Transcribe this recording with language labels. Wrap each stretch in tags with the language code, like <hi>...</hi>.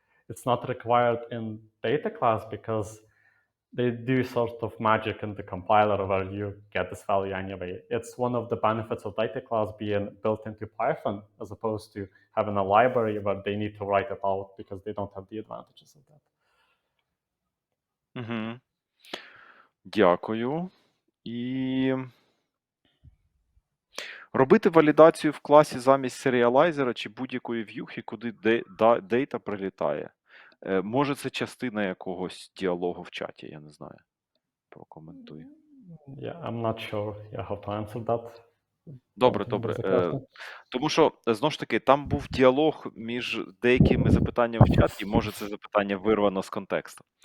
<en>It's not required in data class because they do sort of magic in the compiler where you get this value anyway. It's one of the benefits of data class being built into Python, as opposed to having a library where they need to write it out because they don't have the advantages of that.</en> <uk>Угу. Дякую. І робити валідацію в класі замість серіалайзера чи будь-якої в'юхи, куди дейта прилітає. Може, це частина якогось діалогу в чаті, я не знаю. Прокоментуй.</uk> <en>Yeah, I'm not sure how to answer that.</en> <uk>Добре. Тому що, знову ж таки, там був діалог між деякими запитаннями в чаті, і може це запитання вирвано з контексту.</uk>